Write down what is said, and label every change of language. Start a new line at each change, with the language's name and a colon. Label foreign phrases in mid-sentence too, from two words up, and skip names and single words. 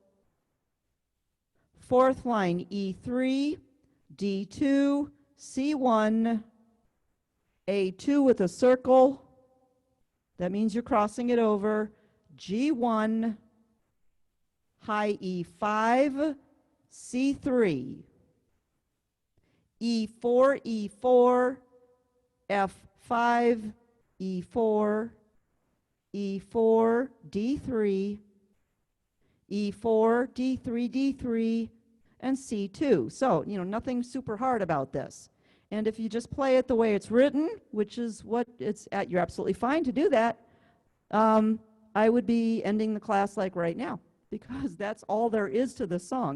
English: fourth line, E3, D2, C1, A2 with a circle, that means you're crossing it over, G1, high E5, C3, E4, E4, F5, E4, E4, D3, E4, D3, D3, and C2. So, nothing super hard about this. And if you just play it the way it's written, which is what it's at, you're absolutely fine to do that. I would be ending the class like right now. because that's all there is to the song.